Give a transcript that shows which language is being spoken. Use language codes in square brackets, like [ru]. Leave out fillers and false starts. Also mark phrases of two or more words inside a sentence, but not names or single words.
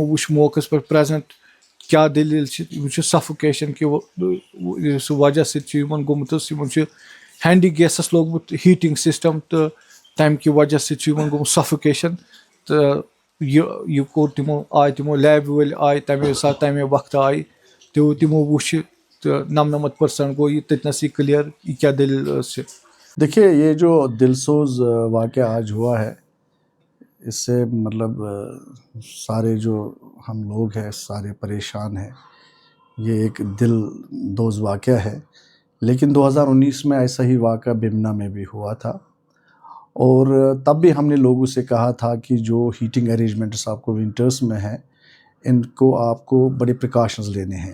[ks] وٕچھ موقعس پٮ۪ٹھ پرٛزَنٛٹ کیٛاہ دٔلیٖل چھِ یِمن چھُ سفوکیشَن کہِ سُہ وجہ سۭتۍ چھُ یِمن گوٚمُت حظ یِمن چھُ ہینڈی گیسَس لوگمُت [en] heating system [ks] تہٕ تَمہِ کہِ وجہ سۭتۍ چھُ یِمن گوٚمُت سفوکیشَن تہٕ یہِ کوٚر تِمو لیبہِ وٲلۍ آے تَمے ساتہٕ تَمے وقتہٕ آیہِ تِمو وٕچھِ تہٕ 99% گوٚو یہِ تٔتۍ نَسٕے کٕلیر یہِ کیٛاہ دٔلیٖل ٲس چھِ [ur] دیکھیے یہ جو دلسوز واقعہ آج ہوا ہے اس سے مطلب سارے جو ہم لوگ ہیں سارے پریشان ہیں. یہ ایک دل دوز واقعہ ہے. لیکن 2019 میں ایسا ہی واقعہ بیمنا میں بھی ہوا تھا اور تب بھی ہم نے لوگوں سے کہا تھا کہ جو [en] heating arrangements [ur] آپ کو ونٹرز میں ہیں ان کو آپ کو بڑے پریکاشنز لینے ہیں.